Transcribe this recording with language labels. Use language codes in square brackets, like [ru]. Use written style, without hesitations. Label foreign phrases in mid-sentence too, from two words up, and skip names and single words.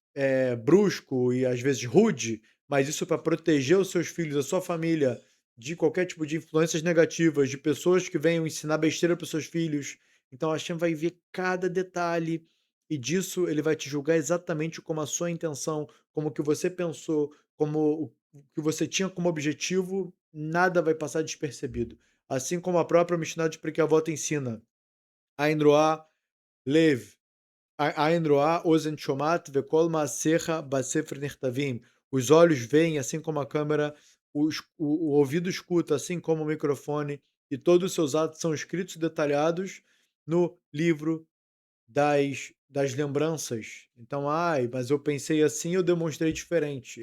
[pt] brusco e às vezes rude, mas isso para proteger os seus filhos, a sua família, de qualquer tipo de influências negativas, de pessoas que venham ensinar besteira para os seus filhos, então a Hashem vai ver cada detalhe e disso ele vai te julgar exatamente como a sua intenção, como o que você pensou, como o que você tinha como objetivo, nada vai passar despercebido. Assim como a própria Mishnah de Pirkei Avot ensina, [he] עין רואה לב, עין רואה אוזן שומעת וכל מעשיך בספר נכתבים. [pt] Os olhos veem, assim como a câmera, o ouvido escuta, assim como o microfone, e todos os seus atos são escritos e detalhados no livro das lembranças. Então, ai, mas eu pensei assim, eu demonstrei diferente.